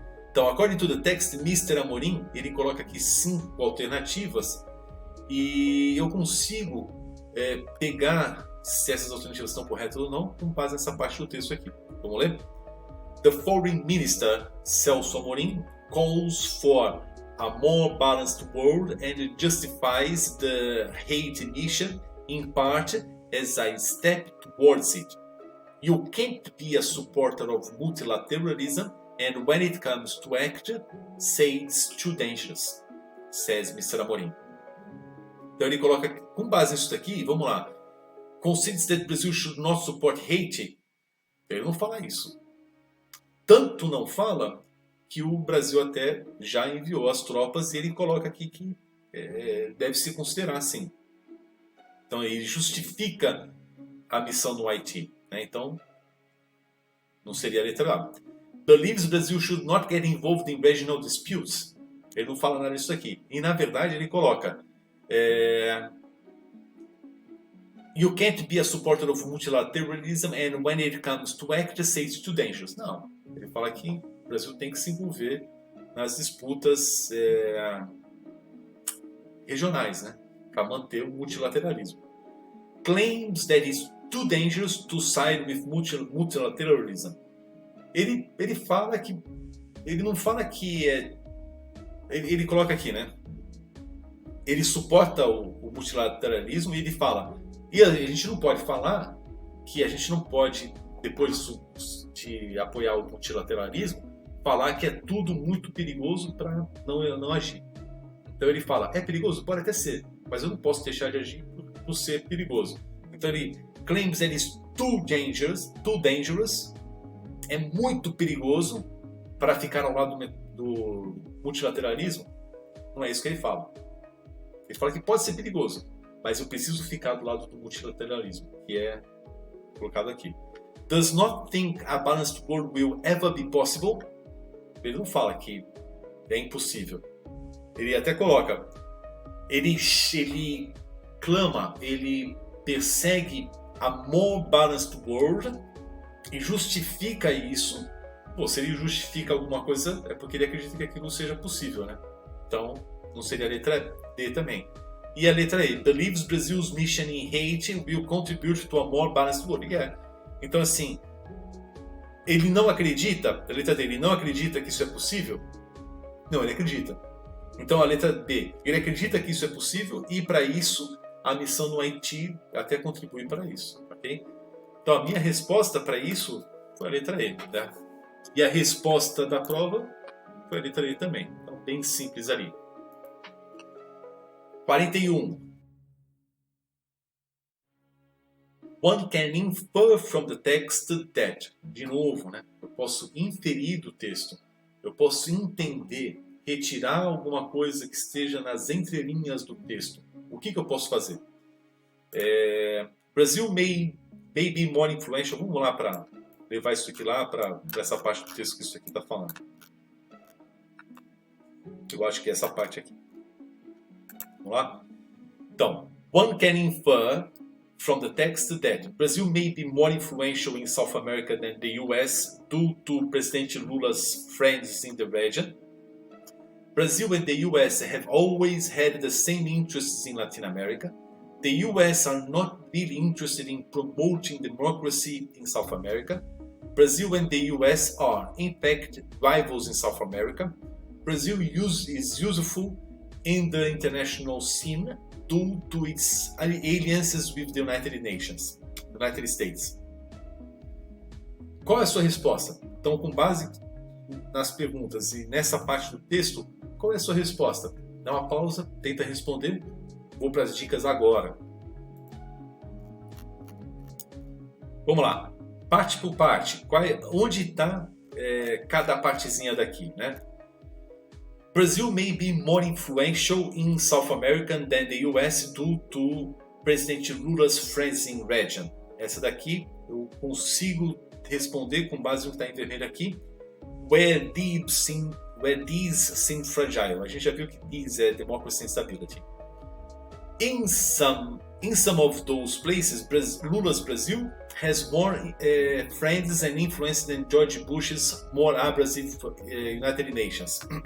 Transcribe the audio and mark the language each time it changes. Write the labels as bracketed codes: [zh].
[pt] Então, [en] according to the text, [pt] Mr. Amorim, ele coloca aqui 5 alternativas e eu consigo pegar se essas alternativas estão corretas ou não com base nessa parte do texto aqui. Vamos ler? [en] The Foreign Minister, Celso Amorim, calls for a more balanced world and justifies the Haiti mission in part as a step towards it. You can't be a supporter of multilateralism and when it comes to act, say it's too dangerous, says Mr. Amorim. [pt] Então ele coloca, com base nisso daqui, vamos lá. [en] Concedes that Brazil should not support Haiti. [pt] Ele não fala isso. Tanto não fala que o Brasil até já enviou as tropas e ele coloca aqui que deve se considerar assim. Então ele justifica a missão no Haiti. Né? Então, não seria a letra A. [en] Believes Brazil should not get involved in regional disputes. [pt] Ele não fala nada disso aqui. E na verdade ele coloca [en] You can't be a supporter of multilateralism and when it comes to act, say it's too dangerous. [pt] Não. Ele fala que o Brasil tem que se envolver nas disputas regionais, né? Para manter o multilateralismo. [en] Claims that it's too dangerous to side with multilateralism. [pt] Ele fala que... Ele não fala que ele coloca aqui, né? Ele suporta o multilateralismo e ele fala... E a gente não pode falar que a gente não pode, depois de apoiar o multilateralismo, falar que é tudo muito perigoso para não agir. Então ele fala, é perigoso? Pode até ser, mas eu não posso deixar de agir por ser perigoso. Então ele [en] claims that it's too dangerous, [pt] é muito perigoso para ficar ao lado do multilateralismo. Não é isso que ele fala. Ele fala que pode ser perigoso, mas eu preciso ficar do lado do multilateralismo, que é colocado aqui. [en] Does not think a balanced world will ever be possible. [pt] Ele não fala que é impossível. Ele até coloca, ele clama, ele persegue [en] a more balanced world [pt] e justifica isso. Pô, se ele justifica alguma coisa, é porque ele acredita que aquilo seja possível, né? Então, não seria a letra D também. E a letra E, [en] believes Brazil's mission in Haiti will contribute to a more balanced world. [pt] Então, assim, ele não acredita, a letra D, ele não acredita que isso é possível? Não, ele acredita. Então, a letra B, ele acredita que isso é possível e, para isso, a missão no Haiti até contribui para isso, ok? Então, a minha resposta para isso foi a letra E, tá? E a resposta da prova foi a letra E também. Então, bem simples ali. 41. [en] One can infer from the text that. [pt] De novo, né? Eu posso inferir do texto. Eu posso entender, retirar alguma coisa que esteja nas entrelinhas do texto. O que eu posso fazer? [en] Brazil may be more influential. [pt] Vamos lá para levar isso aqui lá para essa parte do texto que isso aqui está falando. Eu acho que é essa parte aqui. Vamos lá? Então, [en] one can infer from the text that Brazil may be more influential in South America than the US due to President Lula's friends in the region. Brazil and the US have always had the same interests in Latin America. The US are not really interested in promoting democracy in South America. Brazil and the US are, in fact, rivals in South America. Brazil is useful in the international scene due to its alliances with the United States. [pt] Qual é a sua resposta? Então, com base nas perguntas e nessa parte do texto, qual é a sua resposta? Dá uma pausa, tenta responder. Vou para as dicas agora. Vamos lá. Parte por parte. Onde está cada partezinha daqui, né? [en] Brazil may be more influential in South America than the US due to President Lula's friends in region. [pt] Essa daqui eu consigo responder com base no que está em vermelho aqui. [en] Where these seem fragile. [pt] A gente já viu que these é democracy and stability. [en] In some of those places, Lula's Brazil has more friends and influence than George Bush's more abrasive United Nations.